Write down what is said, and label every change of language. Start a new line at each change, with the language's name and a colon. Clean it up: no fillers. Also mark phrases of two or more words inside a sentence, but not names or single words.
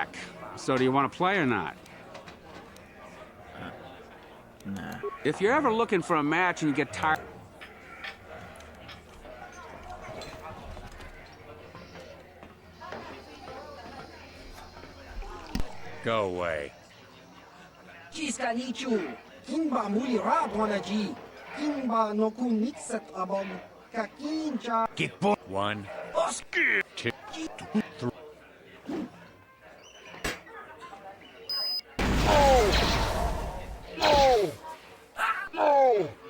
English: So do you want to play or not? Nah. If you're ever looking for a match and you get tired... Go away. Chiska nichu kimba muli ra dwanaji kimba no ku nixet abog kakincha Get book. One. Skip. Two. Three. No! No!